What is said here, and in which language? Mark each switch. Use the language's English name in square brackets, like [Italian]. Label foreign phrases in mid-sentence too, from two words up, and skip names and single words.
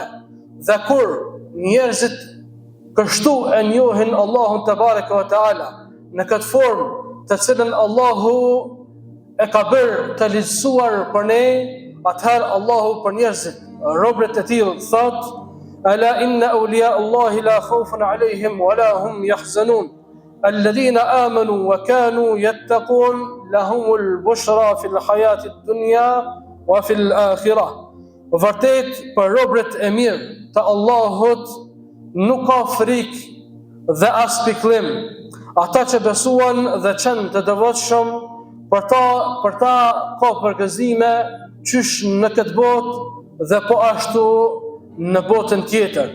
[Albanian] Dhe kur njerëzit kështu e njohin Allahun te [Arabic] بارك وتعالى [Albanian] në këtë formë të cilën Allahu e ka bërë të lehtësuar për ne, atëherë Allahu për njerëzit, robët e tillë thot: [Arabic] "ألا إن أولياء الله لا خوف عليهم ولا هم يحزنون." الذين آمنوا وكانوا يتقون لهم البشرى في الحياة الدنيا وفي الآخرة. [Albanian] Vërtet për robët e mirë të Allahut nuk ka frikë dhe as pikëllim. Ata që besuan dhe qenë të devotshëm, për ta ka përgëzime qysh në këtë botë dhe po ashtu në botën tjetër.